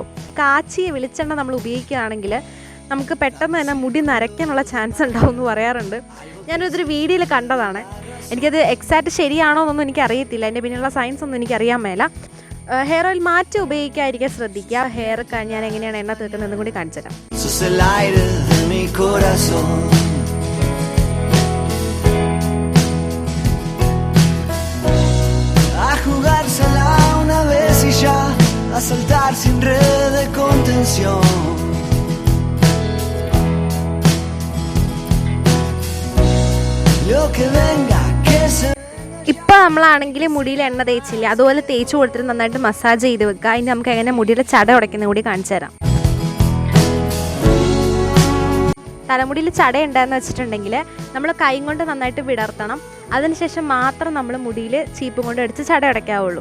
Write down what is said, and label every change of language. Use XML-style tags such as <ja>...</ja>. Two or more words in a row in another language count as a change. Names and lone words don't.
<ml>കാച്ചിയ വെളിച്ചെണ്ണ നമ്മൾ ഉപയോഗിക്കുകയാണെങ്കിൽ നമുക്ക് പെട്ടെന്ന് തന്നെ മുടി നരയ്ക്കാനുള്ള ചാൻസ് ഉണ്ടാവും എന്ന് പറയാറുണ്ട്. ഞാനൊരു വീഡിയോയിൽ കണ്ടതാണ്. എനിക്കത് എക്സാക്റ്റ് ശരിയാണോ എന്നൊന്നും എനിക്കറിയത്തില്ല. അതിൻ്റെ പിന്നിലുള്ള സയൻസ് ഒന്നും എനിക്കറിയാൻ മേല.</ml> <en>hair oil</en> <ml>മാറ്റി ഉപയോഗിക്കാതിരിക്കാൻ ശ്രദ്ധിക്കുക. ഹെയർ ഞാൻ എങ്ങനെയാണ് എണ്ണ തീർക്കുന്നതെന്നും കൂടി കാണിച്ചു തരാം.</ml> <es>Jugársela una vez y ya a saltar sin red de contención. Lo que venga que se.</es> <ml>ഇപ്പോൾ നമ്മളാണെങ്കിൽ മുടിയിൽ എണ്ണ തേച്ചില്ല, അതുപോലെ തേച്ച് കൊടുത്തിട്ട് നന്നായിട്ട് മസാജ് ചെയ്ത് വെക്കുക. അതിന് നമുക്ക് എങ്ങനെ മുടിയുടെ ചട ഉടയ്ക്കുന്ന കൂടി കാണിച്ചു തരാം. തലമുടിയിൽ ചടയുണ്ടെന്ന് വെച്ചിട്ടുണ്ടെങ്കിൽ നമ്മൾ കൈ കൊണ്ട് നന്നായിട്ട് വിടർത്തണം. അതിനുശേഷം മാത്രം നമ്മൾ മുടിയിൽ ചീപ്പും കൊണ്ട് അടിച്ച് ചട ഉടയ്ക്കാവുള്ളൂ.</ml>